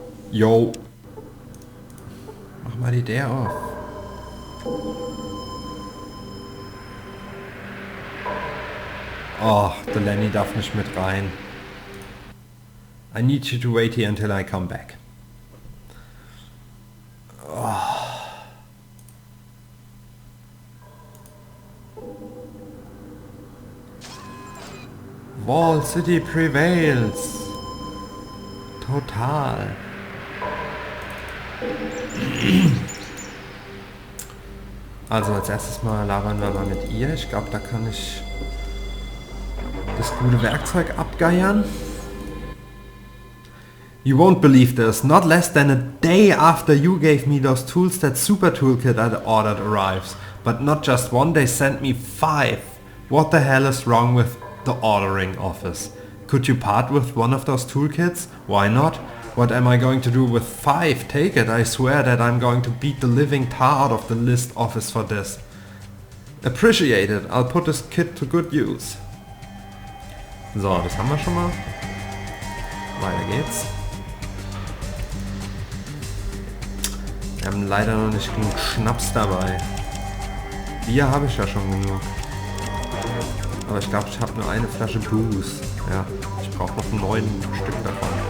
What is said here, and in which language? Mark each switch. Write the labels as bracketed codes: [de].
[de] Yo. Mach mal die der auf. Oh, der Lenny darf nicht mit rein. [en] I need you to wait here until I come back. Wall City prevails. Total. [de] Also als erstes mal labern wir mal mit ihr. Ich glaube, da kann ich das gute Werkzeug abgeiern. [en] You won't believe this. Not less than a day after you gave me those tools, that super toolkit I ordered arrives. But not just one, they sent me 5. What the hell is wrong with the ordering office? Could you part with one of those toolkits? Why not? What am I going to do with 5? Take it, I swear that I'm going to beat the living tar out of the list office for this. Appreciate it, I'll put this kit to good use. [de] So, das haben wir schon mal. Weiter geht's. Wir haben leider noch nicht genug Schnaps dabei. Bier habe ich ja schon genug. Aber ich glaube, ich habe nur eine Flasche Booze. Ja, ich brauche noch 9 Stück davon.